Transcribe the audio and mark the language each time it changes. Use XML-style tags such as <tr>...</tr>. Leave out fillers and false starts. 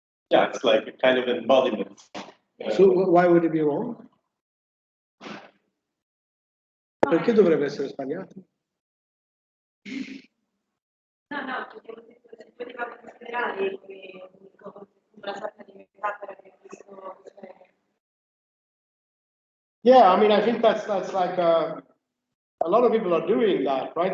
<en>Yeah, it's like a kind of embodiment. So why would it be wrong?</en> <it>Perché dovrebbe essere sbagliato? No, perché se poteva considerare come una sorta di metafora per questo.</it> <en>Yeah, I mean, I think that's like a lot of people are doing that, right?</en>